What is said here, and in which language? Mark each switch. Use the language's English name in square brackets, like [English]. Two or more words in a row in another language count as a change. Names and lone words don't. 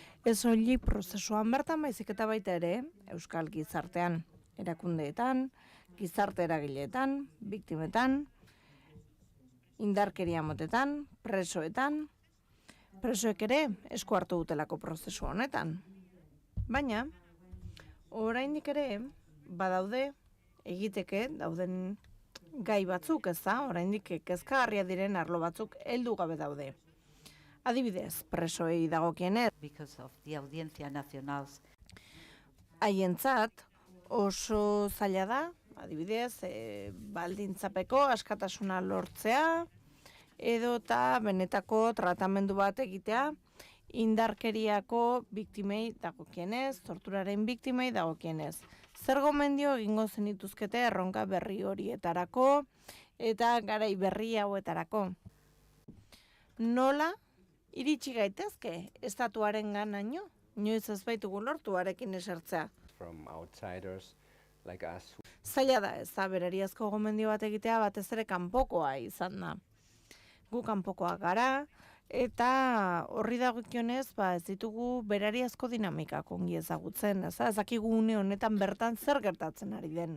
[Basque] Ez hori prozesuan bertan baizik eta baita ere, euskal gizartean, erakundeetan, gizarte eragileetan, biktimetan, indarkeria motetan, presoetan, presoek ere esku hartu dutelako prozesu honetan. Baina, oraindik ere, badaude, egiteke, dauden gai batzuk, ez da, oraindik kezkagarria diren arlo batzuk heldu gabe daude. Adibidez, presoei dagokienez, [English] Because of the Audiencia Nacional. [Basque] haientzat oso zaila da, adibidez, baldintzapeko askatasuna lortzea, edota benetako tratamendu bat egitea, indarkeriako biktimei dagokienez, torturaren biktimei dagokienez. Zer gomendio egingo zenituzkete erronka berri horietarako eta garai berri hauetarako? Nola iritsi gaitezke estatuaren ganaino? Inoiz ez baitugu lortu harekin esertzea. [English] From outsiders like us. [Basque] Zaila da, ez da, berariazko gomendio bat egitea batez ere kanpokoa izan da. Gu kanpokoa gara, eta horri dagokionez, ez ditugu berariazko dinamikak ongi ezagutzen, ez dakigu une honetan bertan zer gertatzen ari den.